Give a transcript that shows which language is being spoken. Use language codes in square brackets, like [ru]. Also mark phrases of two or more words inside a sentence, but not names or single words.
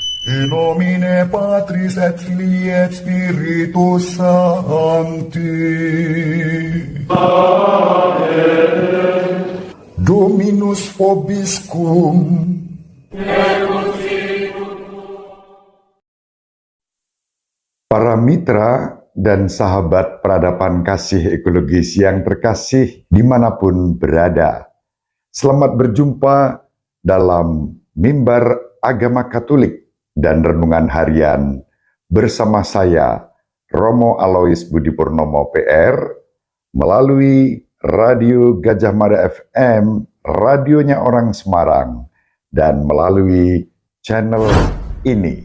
[la] In nomine Patris et Filii et Spiritus Sancti. Amen. Dominus vobiscum. [id] Para mitra dan sahabat peradaban kasih ekologis yang terkasih dimanapun berada, selamat berjumpa dalam mimbar agama Katolik dan renungan harian bersama saya, Romo Alois Budi Purnomo PR, melalui Radio Gajah Mada FM, radionya orang Semarang, dan melalui channel ini.